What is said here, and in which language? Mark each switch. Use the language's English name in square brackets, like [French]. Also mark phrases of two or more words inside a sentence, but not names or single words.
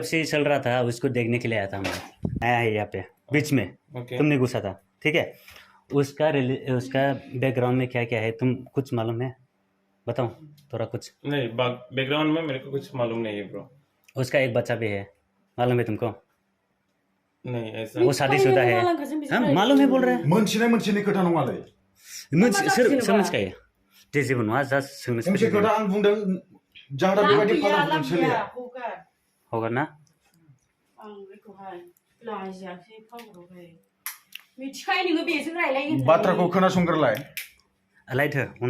[Hindi] कब से चल रहा था उसको देखने के लिए आया था मैं आया है यहाँ पे बीच में तुमने घुसा था ठीक है उसका बैकग्राउंड में क्या क्या है तुम कुछ मालूम है बताओ थोड़ा कुछ नहीं बैकग्राउंड में मेरे को कुछ मालूम नहीं है ब्रो उसका एक बच्चा भी है मालूम है तुमको नहीं ऐसा वो शादीशुदा है हाँ मालूम है बोल रहे हैं [Bodo] मोनसेनि खोथा नङालै समझ गए जे जेबो नङा जास्ट सोंनो मोनसे खोथा आं बुंदों जाहाथे बेबायदि फालांगिजों सोलिया हगार ना बाथ्राखौ खोनासंग्रोलाय लाइथो उन